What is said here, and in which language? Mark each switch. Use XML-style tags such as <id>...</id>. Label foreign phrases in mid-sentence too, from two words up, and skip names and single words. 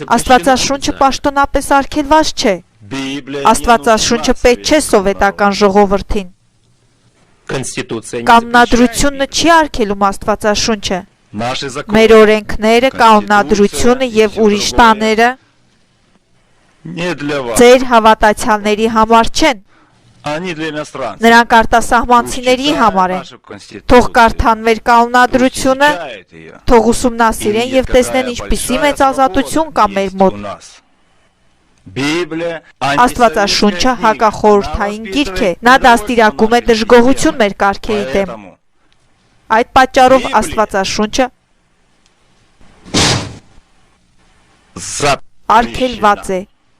<hy>Աստվածաշունչը</hy> <ru>запрещена.</ru> <hy>պաշտոնապես արգելված չէ։ Աստվածաշունչը պետք չէ սովետական ժողովրդին։</hy> <ru>Конституция не</ru> <hy>Կանոնադրությունը չի արգելում Աստվածաշունչը։</hy> <ru>Наши законы</ru> <hy>Մեր օրենքները, կանոնադրությունը եւ ուրիշ տաները</hy> <ru>не для вас,</ru> <hy>ձեր հավատացյալների համար չեն,</hy> <ru>они для иностранцев.</ru> <hy>նրանք արտասահմանցիների համար են։ Թող կարդան մեր կանոնադրությունը, թող ուսումնասիրեն եւ տեսնեն ինչպիսի մեծ ազատություն կա մեր մոտ։ Աստվածաշունչը հակախորհրդային գիրք է, նա դաստիարակում է դժգոհություն մեր կարգերի դեմ։ Այդ պատճառով Աստվածաշունչը արգելված է։</hy>